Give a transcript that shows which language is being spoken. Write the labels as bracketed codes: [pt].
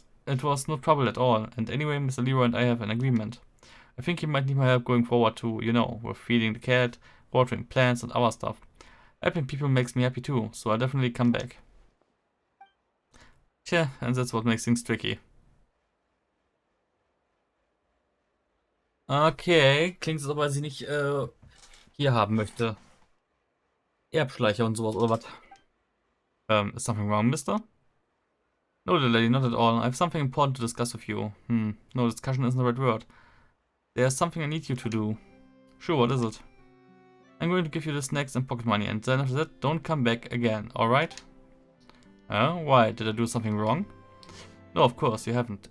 [en] It was no trouble at all. And anyway, Mr. Leroy and I have an agreement. I think you might need my help going forward too, you know, with feeding the cat, watering plants and other stuff. Helping people makes me happy too, so I'll definitely come back. Tja, and that's what makes things tricky. [de] Okay, klingt so, als ob er sie nicht hier haben möchte. Erbschleicher und sowas, oder was? [en] Is something wrong, mister? No, little lady, not at all. I have something important to discuss with you. No, discussion isn't the right word. There's something I need you to do. Sure, what is it? I'm going to give you the snacks and pocket money, and then after that, don't come back again, alright? Why? Did I do something wrong? No, of course, you haven't.